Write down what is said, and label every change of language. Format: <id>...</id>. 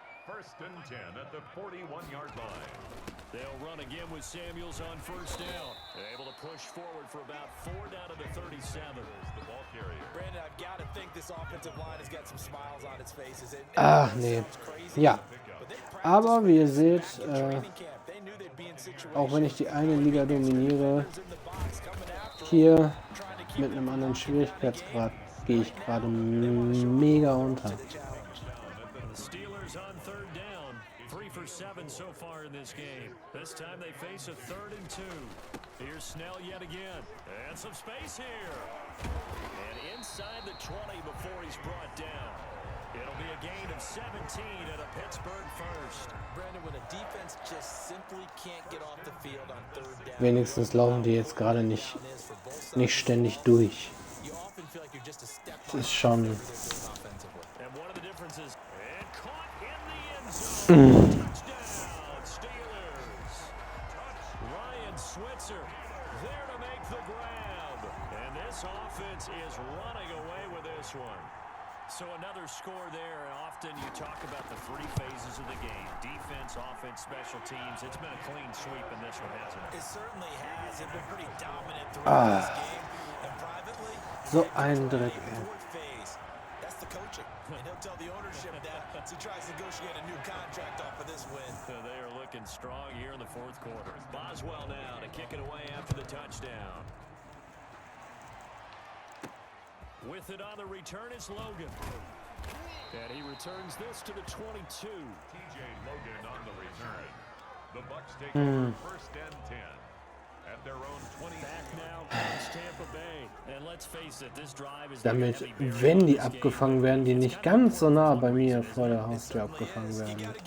<en>1st and 10 at the 41-yard line. They'll run again with Samuels on first down. They're able to push forward for about 4 down to the 37. The ball carrier. Brandon, I've got to think this offensive line has got some smiles on its faces.</en> <de>Ach nee. Ja. Aber wie ihr seht, auch wenn ich die eine Liga dominiere, hier mit einem anderen Schwierigkeitsgrad gehe ich gerade mega unter.</de> <en>Steelers on 3rd down. 3 for 7 so far in this game. This time they face a 3rd and 2. Here's Snell yet again. And some space here. And inside the 20 before he's brought down. It'll be a gain of 17 at a Pittsburgh first. Brandon, when a defense just simply can't get off the field on 3rd down.</en> <de>Wenigstens laufen die jetzt gerade nicht ständig durch. Das ist schon...</de> <en>And one of the differences, and caught in the end zone. Touchdown, Steelers. Ryan Switzer there to make the grab. And this offense is running away with this one. So another score there, and often you talk about the 3 phases of the game. Defense, offense, special teams. It's been a clean sweep in this one, hasn't it? It certainly has. They've been pretty dominant throughout this game. And privately,</en> <de>So ein Dreck, ey.</de> <en>fourth phase. That's the coaching. And he'll tell the ownership that as he tries to negotiate a new contract off of this win. They are looking strong here in the 4th quarter. Boswell now to kick it away after the touchdown. With it on the return is Logan. And he returns this to the 22. TJ Logan on the return. The Bucs take over 1st and 10 at their own 20. Back now comes Tampa Bay. And let's face it, this drive is</en> <de>Damit, wenn die abgefangen werden, die nicht ganz so nah bei mir vor der Haustür abgefangen werden.</de>